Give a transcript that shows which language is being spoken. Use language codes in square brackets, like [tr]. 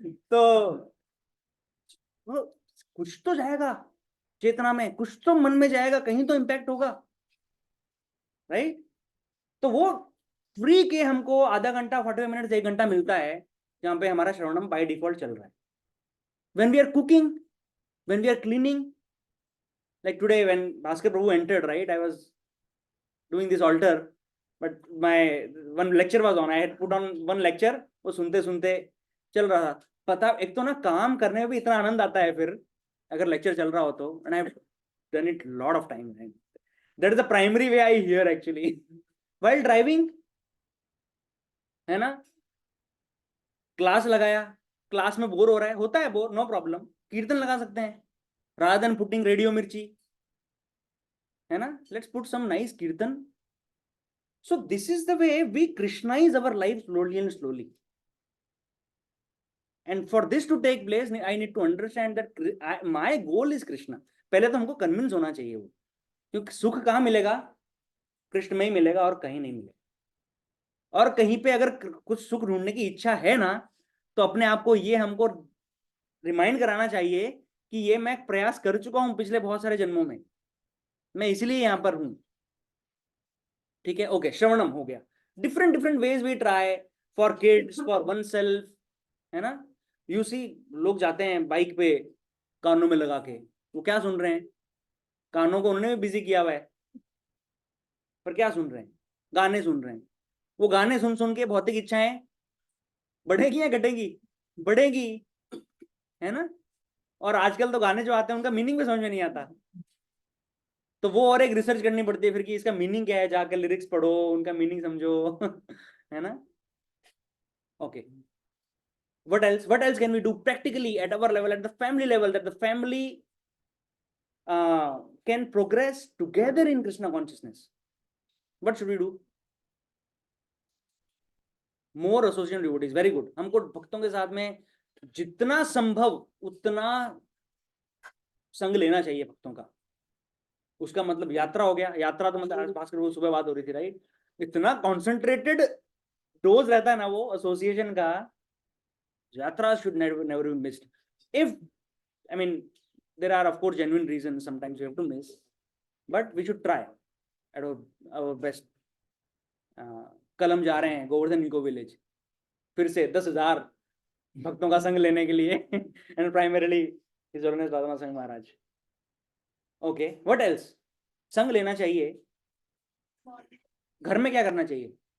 [hi] तो कुछ तो जाएगा चेतना में, कुछ तो मन में जाएगा, कहीं तो इम्पैक्ट होगा, राइट। तो वो फ्री के हमको आधा घंटा 45 मिनट 1 घंटा मिलता है, जहां पे हमारा श्रवणम बाय डिफॉल्ट चल रहा है। [en] When we are cooking, when we are cleaning, like today when Bhaskar Prabhu entered, right, I was doing this altar, but my one lecture was on, I had put on one lecture, [hi] वो सुनते सुनते चल रहा था। पता, एक तो ना काम करने में भी इतना आनंद आता है फिर अगर लेक्चर चल रहा हो तो, [en] and I've done it lot of time, right? That is the primary way I hear actually while driving, [hi] है ना। क्लास लगाया, क्लास में बोर हो रहा है, होता है बोर, नो प्रॉब्लम, कीर्तन लगा सकते हैं [en] rather than putting [hi] रेडियो मिर्ची, है ना। [en] Let's put some nice kirtan. So this is the way we Krishnaize our life slowly and slowly, and for this to take place I need to understand that my goal is Krishna। [hi] पहले तो हमको convince होना चाहिए वो, क्योंकि सुख कहाँ मिलेगा? कृष्ण में ही मिलेगा और कहीं नहीं मिलेगा। और कहीं पे अगर कुछ सुख ढूंढने की इच्छा है ना, तो अपने आप को ये हमको रिमाइंड कराना चाहिए कि ये मैं प्रयास कर चुका हूं पिछले बहुत सारे जन्मों में, मैं इसलिए यहां पर हूं, ठीक है। ओके, श्रवणम हो गया। [en] different different ways we try, for kids, for oneself, [hi] है ना। [en] you see, [hi] लोग जाते हैं बाइक पे कानों में लगा के, वो क्या सुन रहे हैं? कानों को उन्होंने भी बिजी किया हुआ है, पर क्या सुन रहे हैं? गाने सुन रहे हैं। वो गाने सुन सुन के भौतिक इच्छाएं बढ़ेगी या घटेगी? बढ़ेगी, है ना। और आजकल तो गाने जो आते हैं उनका मीनिंग भी समझ में नहीं आता, तो वो और एक रिसर्च करनी पड़ती है फिर कि इसका मीनिंग क्या है, जाकर लिरिक्स पढ़ो, उनका मीनिंग समझो। है ना। Okay, [en] what else can we do practically at our level, at the family level, that the family can progress together in Krishna consciousness? What should we do? More association devotees, very good। [hi] हमको भक्तों के साथ में जितना संभव उतना संग लेना चाहिए भक्तों का। उसका मतलब यात्रा हो गया, यात्रा तो मतलब भास्कर वो सुबह बात हो रही थी, राइट। इतना कॉन्सेंट्रेटेड डोज रहता है ना वो एसोसिएशन का, यात्रा [en] should never be missed। if I mean there are of course genuine reasons sometimes you have to miss, but we should try at our best। [hi] कलम जा रहे हैं गोवर्धन इको विलेज फिर से 10,000 भक्तों का संग लेने के लिए, [en] and primarily his honours [hi] दादा संघ महाराज। [en] Okay, what else? [hi] संग लेना चाहिए। घर में क्या करना चाहिए?